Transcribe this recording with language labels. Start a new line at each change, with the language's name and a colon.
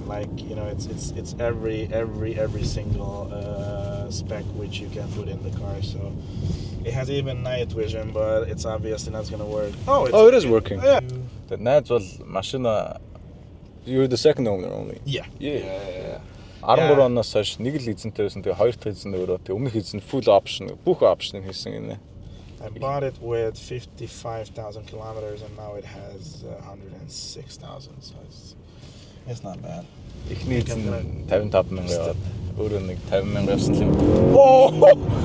English: Like, you know, it's every single spec which you can put in the car. So it has even night vision, but it's obviously not gonna work. It is working. Yeah. The Nads
Mongolian: бол машина
English: you're the second owner only. Yeah.
Mongolian: 13 оноос хойш нэг л эзэнтэй байсан. Тэгээ хоёр дахь эзэн өөрөө тэгээ өмнөх эзэн full option бүх option хийсэн гинэ.
English: I bought it with 55,000 kilometers and now it has 106,000. So it's not bad.
Mongolian: Эхний эзэн 55,000 яваад өөрөө нэг 50,000 явсан юм.